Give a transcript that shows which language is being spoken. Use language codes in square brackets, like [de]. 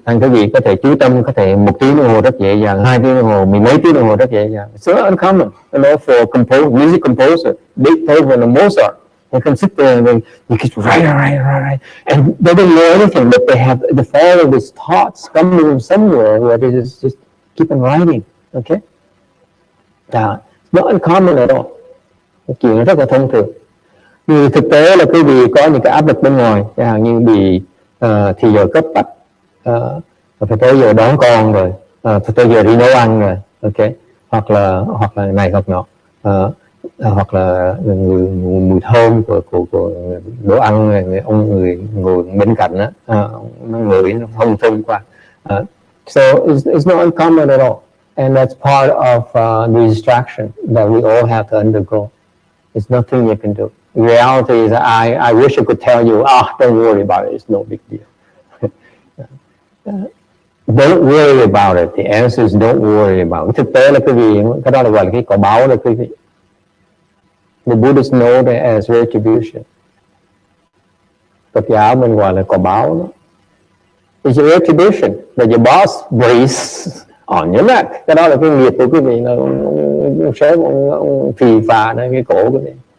[vi] Thành quý vị có thể chú tâm, có thể 1 tiếng đồng hồ rất dễ dàng, 2 tiếng đồng hồ, mười mấy tiếng đồng hồ rất dễ dàng. [en] It's not uncommon, you know, for music composer, Beethoven and Mozart. They can sit there and they keep write, and they don't know anything, but they follow these thoughts coming from somewhere where they just keep on writing. Okay, it's not uncommon at all. [vi] Cái chuyện rất là thông thường. Vì thực tế là quý vị có những cái áp lực bên ngoài, chẳng hạn như bị thì giờ cấp bách, phải tới giờ đón con rồi, phải tới giờ đi nấu ăn rồi, ok, hoặc là này hoặc nọ, hoặc là mùi thơm của đồ ăn, người ngồi bên cạnh đó, nó ngửi nó không thơm qua. [en] So it's not uncommon at all, and that's part of the distraction that we all have to undergo. There's nothing you can do. The reality is, I wish I could tell you, don't worry about it. It's no big deal. Don't worry about it. [vi] The answer is don't worry about it. Thực tế là quý vị, cái đó là gọi là cái quả báo đó quý vị. [en] The Buddhists know that as retribution. [vi] Phật giáo mình gọi là quả báo đó. [en] It's a retribution that your boss breathes on your neck. [vi] Cái đó là cái nghiệp của quý vị, là sớm ông phì phà lên cái cổ của mình.